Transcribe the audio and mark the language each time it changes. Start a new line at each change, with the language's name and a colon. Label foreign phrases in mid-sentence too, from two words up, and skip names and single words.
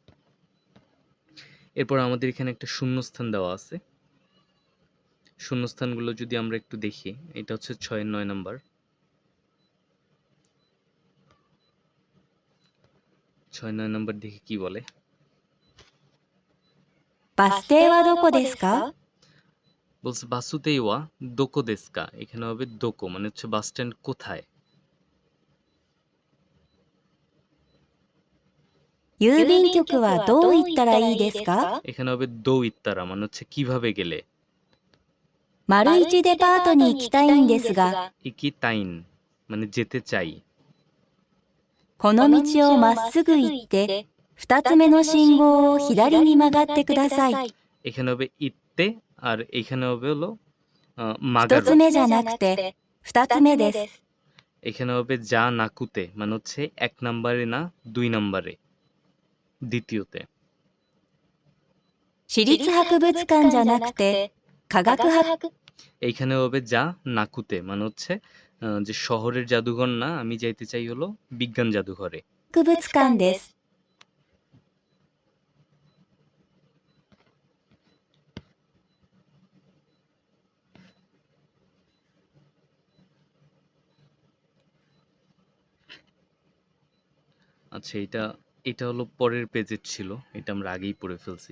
Bangla: এরপর আমাদের এখানে একটা শূন্যস্থান দেওয়া আছে। শূন্যস্থানগুলো যদি আমরা একটু দেখি, এটা হচ্ছে ৬ ৯ নাম্বার। ৬ ৯ নাম্বার দেখে কি বলে?
Japanese: バス停はどこですか? বলছে バス停はどこですか.
Bangla: এখানে হবে দোকো, মানে হচ্ছে বাস স্ট্যান্ড কোথায়।
Japanese: 郵便局はどう行ったらいいですか?
Bangla: এখানে হবে
Japanese: どう行ったら,
Bangla: মানে হচ্ছে কিভাবে গেলে।
Japanese: 丸一デパートに行きたいんですが、行きたいん
Bangla: মানে যেতে চাই।
Japanese: この道をまっすぐ行って、二つ目の信号を左に曲がってください。
Bangla: এখানে হবে ইত্তে, আর এখানে হবে হলো
Japanese: 一
Bangla: মাগারু।
Japanese: つ目じゃなくて、二つ目です。
Bangla: এখানে হবে
Japanese: じゃなくて,
Bangla: মানে হচ্ছে ১ নাম্বারে না ২ নাম্বারে, দ্বিতীয়তে।
Japanese: 私立博物館じゃなくて、科学博
Bangla: এইখানে হবে
Japanese: じゃなくて,
Bangla: মানে হচ্ছে যে শহরের জাদুঘর না, আমি যাইতে চাই হলো বিজ্ঞান জাদুঘরে।
Japanese: 博物館です。
Bangla: আচ্ছা, এটা হলো পরের পেজের ছিল, এটা আমরা আগেই পড়ে ফেলছি।